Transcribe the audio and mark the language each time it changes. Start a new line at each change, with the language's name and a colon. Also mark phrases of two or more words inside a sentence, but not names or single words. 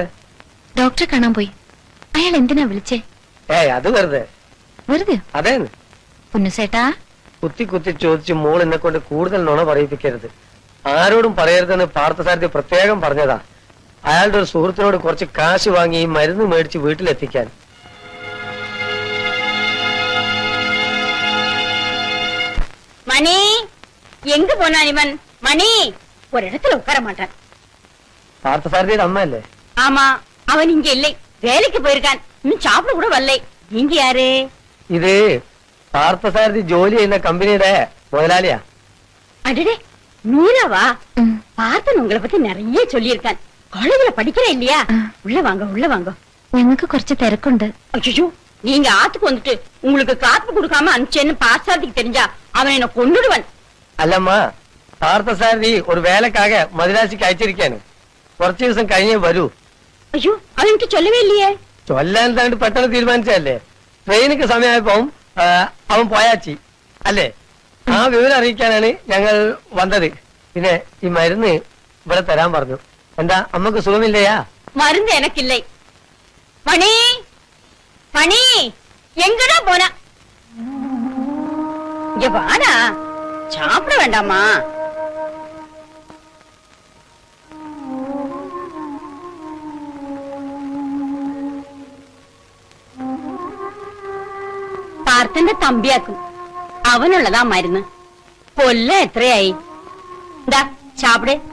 Malayalam: ഡോക്ടറെ കാണാൻ പോയി. അയാൾ എന്തിനാ വിളിച്ചേ? അത് വെറുതെ. വെറുതെ? അതേന്ന്. പുന്നുസേട്ടാ, കുത്തി കുത്തി ചോദിച്ച് മോൾ എന്നെ കൊണ്ട് കൂടുതൽ നുണ പറയിപ്പിക്കരുത്, ആരോടും പറയരുതെന്ന് പാർത്ഥസാരഥി പ്രത്യേകം പറഞ്ഞതാ. അയാളുടെ ഒരു സുഹൃത്തിനോട് കുറച്ച് കാശ് വാങ്ങി ഈ മരുന്ന് മേടിച്ച് വീട്ടിലെത്തിക്കാൻ.
Tamil: மணி எங்க போனான் இவன்? மணி ஒரு இடத்துல உட்கார மாட்டான்.
Malayalam: പാർത്ഥസാരഥിയുടെ അമ്മയല്ലേ?
Tamil: ஆமா, அவன் இங்க இல்லை, வேலைக்கு போயிருக்கான். இன்னும் சாப்பிட கூட வரலை. நீங்க யாரு?
Malayalam: ഇത് പാർത്ഥസാരഥി ജോലി ചെയ്യുന്ന കമ്പനിയുടെ മുതലാളിയാ.
Tamil: அடடே, மீராவா? ம். பார்த்தன் உங்களை பத்தி நிறைய சொல்லியிருக்கான். காலேஜ்ல படிக்கிற இல்லையா? உள்ள வாங்க, உள்ள வாங்க.
Malayalam: ഞങ്ങൾക്ക് കുറച്ച് തിരക്കുണ്ട്.
Tamil: அச்சோ, நீங்க ஆத்துக்கு வந்துட்டு உங்களுக்கு காப்பு கொடுக்காம அனுப்பிச்சேன்னு பாசாதிக்கு தெரிஞ்சா அவன் என்ன கொன்னுடுவன்.
Malayalam: അല്ലമ്മ, പാർത്ഥസാരഥി ഒരു വേലക്കാക മദ്രാസിക്ക് അയച്ചിരിക്കാണ്. കുറച്ചു ദിവസം കഴിഞ്ഞേ വരൂ.
Tamil: ஐயோ, அவன் எனக்கு சொல்லவே இல்லையே.
Malayalam: ചൊല്ലാൻ താണ്ട് പെട്ടെന്ന് തീരുമാനിച്ചല്ലേ. ട്രെയിനിക്ക് സമയമായപ്പോ അവൻ പോയാച്ചി അല്ലേ? ആ വിവരം അറിയിക്കാനാണ് ഞങ്ങൾ വന്നത്. പിന്നെ ഈ മരുന്ന് ഇവിടെ തരാൻ പറഞ്ഞു. എന്താ അമ്മക്ക് സുഖമില്ലയാ?
Tamil: மருந்து எனக்கு இல்லை. மணி, மணி எங்கடா போன? இங்க வாடா, சாப்பிட வேண்டாமா?
Malayalam: പാർത്തന്റെ തമ്പിയാക്കും, അവനുള്ളതാ മരുന്ന്. കൊല്ല എത്രയായി? എന്താ ചാപ്പിടെ.